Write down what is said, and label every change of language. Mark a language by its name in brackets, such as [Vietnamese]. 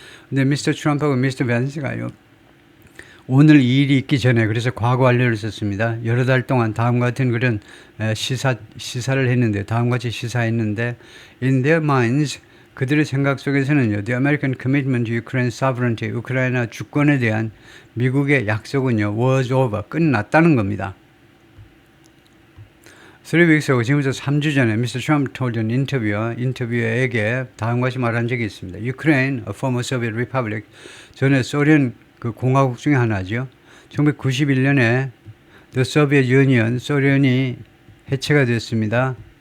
[Korean] 근데 미스터 트럼프하고 미스터 밴스가요. 오늘 이 일이 있기 전에 그래서 과거 완료를 썼습니다. 여러 달 동안 다음과 같은 그런 시사를 했는데 다음과 같이 시사했는데 [English] in their minds [Korean] 그들의 생각 속에서는요. [English] The American commitment to Ukraine sovereignty [Korean] 우크라이나 주권에 대한 미국의 약속은요. [English] was over [Korean] 끝났다는 겁니다. [English] 3 weeks ago [Korean] 지금부터 3주 전에 [English] Mr. Trump told an [Korean] 인터뷰어에게 다음과 같이 말한 적이 있습니다. [English] Ukraine, a former Soviet republic, [Korean] 전에 소련 그 공화국 중에 하나죠. 1991년에 [English] The Soviet Union, [Korean] 소련이 해체가 됐습니다.